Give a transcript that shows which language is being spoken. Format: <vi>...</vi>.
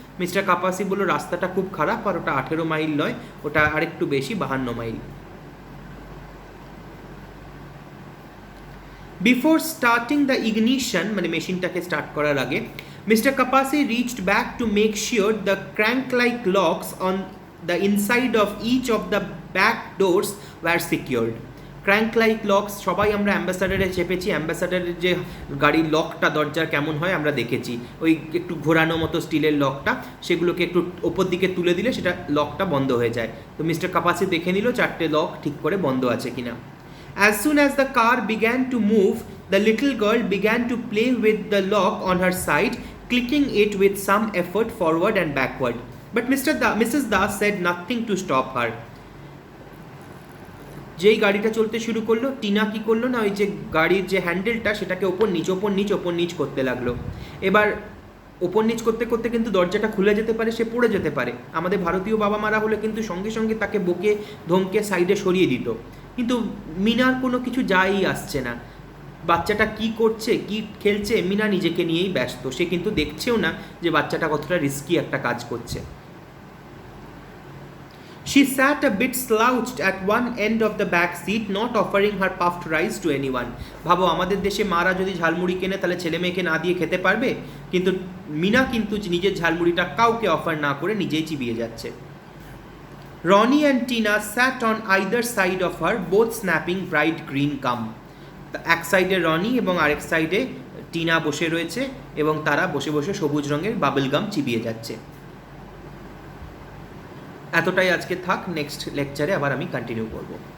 <bn>Mister কাপাসি বলল, রাস্তাটা খুব খারাপ, আর ওটা 18 মাইল নয়, ওটা আরেকটু বেশি, 52 mile.</bn> <en>Before starting the ignition,</en> <bn>মানে মেশিনটাকে স্টার্ট করার আগে,</bn> <en>Mr. Kapase reached back to make sure the crank-like locks on the inside of each of the back doors were secured.</en> <bn>Crank-like locks সবাই আমরা অ্যাম্বাসাডারে চেপেছি, অ্যাম্বাসাডারের যে গাড়ির লকটা দরজার কেমন হয় আমরা দেখেছি, ওই একটু ঘোরানো মতো স্টিলের লকটা, সেগুলোকে একটু ওপর দিকে তুলে দিলে সেটা লকটা বন্ধ হয়ে যায়। তো মিস্টার কাপাসি দেখে নিল 4টে লক ঠিক করে বন্ধ আছে কিনা।</bn> <en>As soon as the car began to move, the little girl began to play with the lock on her side, clicking it with some effort forward and backward. But Mrs. Das said nothing to stop her.</en> <bn>যেই গাড়িটা চলতে শুরু করলো, টিনা কি করলো না, ওই যে গাড়ির যে হ্যান্ডেলটা সেটাকে ওপর নিচ করতে লাগলো। এবার ওপর নিচ করতে করতে কিন্তু দরজাটা খুলে যেতে পারে, সে পড়ে যেতে পারে। আমাদের ভারতীয় বাবা মারা হলে কিন্তু সঙ্গে সঙ্গে তাকে বকে ধমকে সাইডে সরিয়ে দিত, কিন্তু মিনার কোনো কিছু যাই আসছে না। বাচ্চাটা কি করছে, কি খেলছে, মিনা নিজেকে নিয়েই ব্যস্ত, সে কিন্তু দেখছেও না যে বাচ্চাটা কতটা রিস্কি একটা কাজ করছে।</bn> <en>She sat a bit slouched at one end of the back seat, not offering her puffed rice to anyone.</en> <bn>ভাবো, আমাদের দেশে মারা যদি ঝালমুড়ি কেনে তাহলে ছেলে মেয়েকে না দিয়ে খেতে পারবে, কিন্তু মিনা কিন্তু নিজের ঝালমুড়িটা কাউকে অফার না করে নিজেই চিবিয়ে যাচ্ছে।</bn> <en>Ronnie and Tina sat on either side of her, both snapping bright green gum.</en> <bn>এক সাইডে রনি এবং আরেক সাইডে টিনা বসে রয়েছে এবং তারা বসে বসে সবুজ রঙের বাবল গাম চিবিয়ে যাচ্ছে। এতটাই আজকে থাক, নেক্সট লেকচারে আবার আমি কন্টিনিউ করব।</bn>